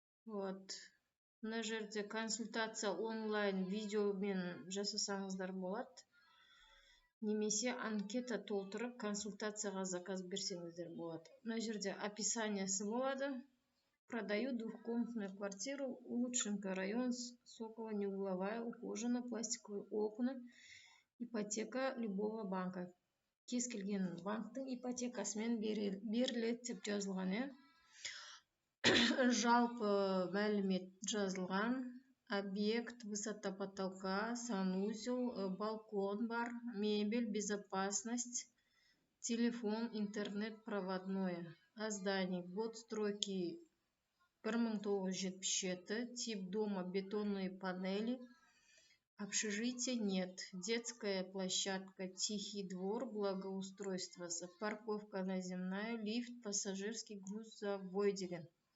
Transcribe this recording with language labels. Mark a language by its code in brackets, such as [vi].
[kk] Мына жерде консультация онлайн видеомен жасасаңыздар болады. Немесе анкета толтырып консультацияға заказ берсеңіздер болады. Мына жерде описаниясы болады. [ru] Продаю двухкомнатную квартиру, Улучшенка район, Сокола, неугловая, ухожена, пластиковые окна, ипотека любого банка. [kk] Кез келген банктың ипотекасымен беріледі деп жазылған. Жалпы мәлімет жазылған. [ru] Объект, высота потолка, санузел, балкон бар, мебель, безопасность, телефон, интернет проводное. Здание, год стройки 1977, тип дома бетонные панели, общежития нет, детская площадка, тихий двор, благоустройство, парковка наземная, лифт, пассажирский грузовой деген.